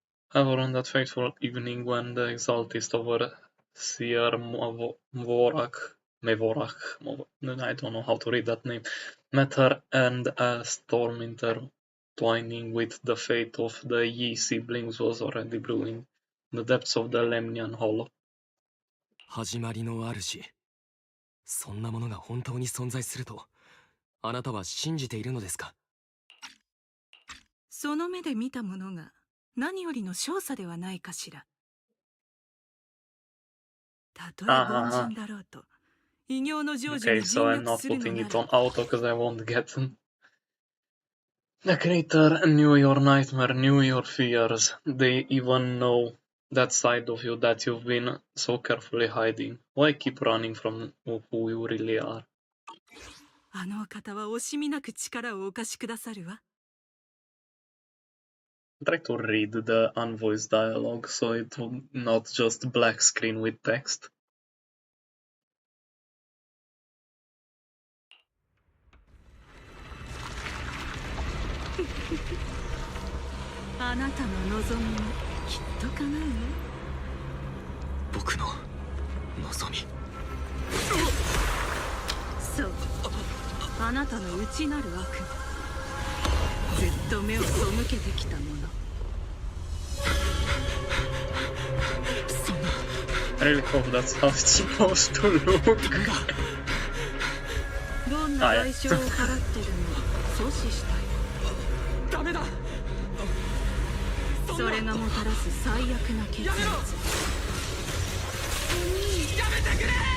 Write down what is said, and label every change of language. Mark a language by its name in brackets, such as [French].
[English] However, on that fateful evening when the exaltist overseer Mevorak, I don't know how to read that name, met her and a storm intertwining with the fate of the Yi siblings was already brewing in the depths of the Lemnian Hollow. [Japanese] 始まりの主、そんなものが本当に存在すると、あなたは信じているのですか？その目で見たものが何よりの勝査ではないかしら。たとえ凡人だろうと、異形の成就に尽力するのなら。 [English] Okay, so I'm not putting it on auto because I won't get them. The creator knew your nightmare, knew your fears. They even know that side of you that you've been so carefully hiding. Why keep running from who you really are? [Japanese] あのお方は惜しみなく力をお貸しくださるわ。 [English] Try to read the unvoiced dialogue so it will not just black screen with text. [Japanese] あなたの望みもきっと叶うよ。僕の望み。そう、あなたの内なる悪魔、ずっと目を背けてきたもの。そんな。 [English] I really hope that's how it's supposed to look. [Japanese] どんな代償を払ってでも阻止したい。ダメだ。それがもたらす最悪な結末。やめてくれ。